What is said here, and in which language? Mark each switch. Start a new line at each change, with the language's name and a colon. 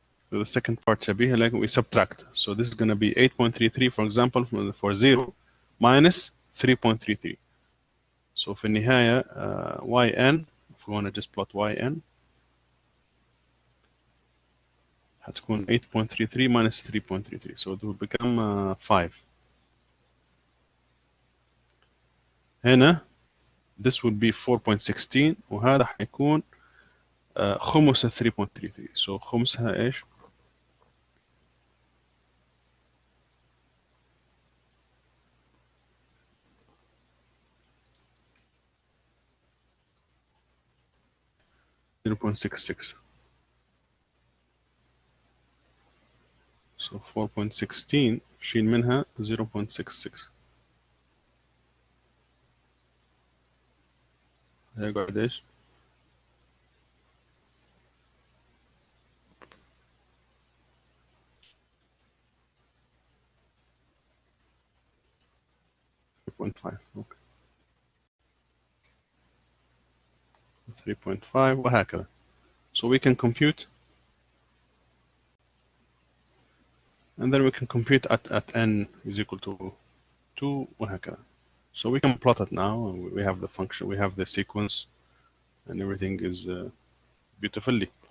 English: So the second part شبيه, like we subtract. So this is going to be 8.33 for example for 0 minus 3.33. So
Arabic: في النهاية
English: yn, if we want to just plot yn, هتكون 8.33 minus 3.33, so it will become 5.
Arabic: هنا
English: this would be
Arabic: 4.16 وهذا حيكون خمس 3.33. so خمسها ايش؟ .66. so 4.16 شيل منها 0.66 هيقعد ايش؟ okay. 3.5 وهكذا.
English: So we can compute, and then we can compute at n is equal to 2 وهكذا. So we can plot it now. We have the function, we have the sequence, and everything is beautifully.